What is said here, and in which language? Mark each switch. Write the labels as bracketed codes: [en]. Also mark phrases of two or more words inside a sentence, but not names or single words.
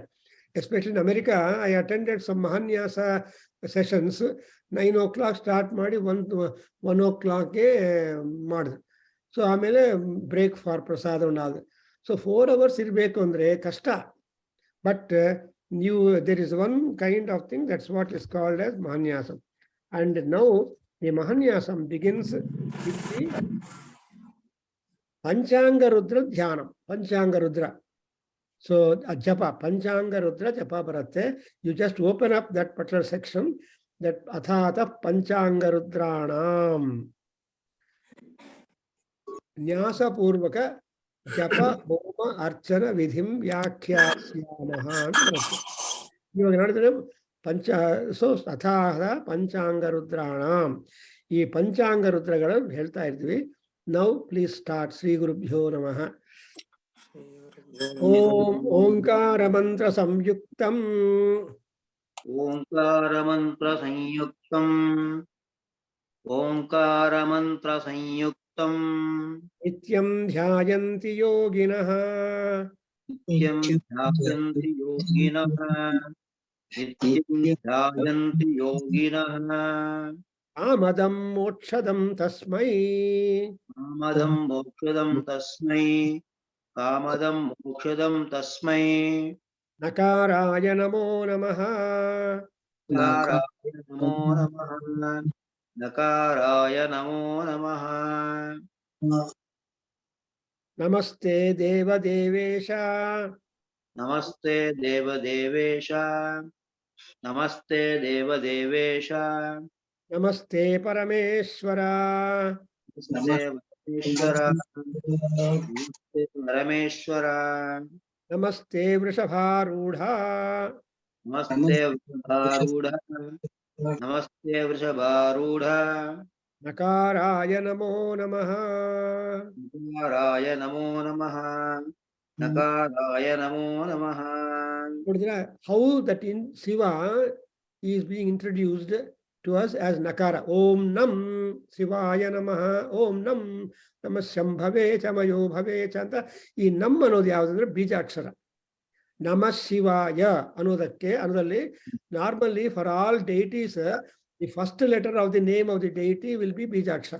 [en] Especially in America I attended some Mahanyasa sessions. [kn] 9 o'clock ಸ್ಟಾರ್ಟ್ ಮಾಡಿ 1 o'clock ಮಾಡಿದ್ರು. ಸೊ ಆಮೇಲೆ [en] break for [kn] ಪ್ರಸಾದ ಉಂಟಾದ. ಸೊ 4 hours ಇರಬೇಕು ಅಂದ್ರೆ ಕಷ್ಟ. [en] ಬಟ್ there is one kind of thing, that's what is called as Mahanyasam. And now the Mahanyasam begins with the Panchanga Rudra Dhyanam. Panchanga Rudra. So a japa, Panchanga Rudra japa baratte. You just open up that particular section, that Athata Panchanga Rudranam. [sa] न्यास पूर्वक जप होम अर्चन विधिं व्याख्यास्यामः. [kn] ಇವಾಗ ನೋಡಿದ್ರೆ ಸೊ [sa] ಅಥಾಹ ಪಂಚಾಂಗ ರುದ್ರಾಣಂ, [kn] ಈ ಪಂಚಾಂಗ ರುದ್ರಗಳನ್ನು ಹೇಳ್ತಾ ಇರ್ತೀವಿ. [en] Now please start. [sa] ಶ್ರೀ ಗುರುಭ್ಯೋ ನಮಃ. ಓಂ ಓಂಕಾರ ಮಂತ್ರ ಸಂಯುಕ್ತಂ ಓಂಕಾರ ಮಂತ್ರ ಸಂಯುಕ್ತಂ ಓಂಕಾರ ಮಂತ್ರ ಸಂಯುಕ್ತಂ ನಿತ್ಯಂ ಧ್ಯಾಯಂತಿ ಯೋಗಿನಃ ನಿತ್ಯಂ ಧ್ಯಾಯಂತಿ ಯೋಗಿನಃ ನಿತ್ಯಂ ಧ್ಯಾಯಂತಿ ಯೋಗಿನಃ ಕಾಮದಂ ಮೋಕ್ಷದಂ ತಸ್ಮೈ ಕಾಮದಂ ಮೋಕ್ಷದಂ ತಸ್ಮೈ ಕಾಮದಂ ಮೋಕ್ಷದಂ ತಸ್ಮೈ ನಕಾರಾಯ ನಮೋ ನಮಃ ನಕಾರಾಯ ನಮೋ ನಮಃ ನಕಾರಾಯ ನಮೋ ನಮಃ ನಮಸ್ತೆ ದೇವದೇವೇಶ ನಮಸ್ತೆ ದೇವದೇವೇಶ ನಮಸ್ತೆ ದೇವದೇವೇಶ ನಮಸ್ತೆ ಪರಮೇಶ್ವರ ಪರಮೇಶ್ವರ ನಮಸ್ತೆ ಪರಮೇಶ್ವರ ನಮಸ್ತೆ ವೃಷಭಾರೂಢ ನಮಸ್ತೆ ವೃಷಭಾರೂಢ ನಮಸ್ತೆ ವೃಷಭಾರೂಢ ನಕಾರಾಯ ನಮೋ ನಮಃ ನಕಾರಾಯ ನಮೋ ನಮಃ ನಕಾರಾಯ ನಮೋ ನಮಃ. [en] ನೋಡಿದ್ರ how that in Shiva is being introduced to us as Nakara. [sa] ಓಂ ನಂ ಶಿವಾಯ ನಮಃ, ಓಂ ನಂ ನಮ ಶಂಭವೇ ಚ ಮಯೋ ಭವೇ ಚ ಅಂತ. [kn] ಈ ನಮ್ ಅನ್ನೋದು ಯಾವುದಂದ್ರೆ ಬೀಜಾಕ್ಷರ. [sa] ನಮ ಶಿವಾಯ [en] ಅನ್ನೋದಲ್ಲಿ normally for all deities the first letter of the name of the deity will be ಬೀಜಾಕ್ಷರ.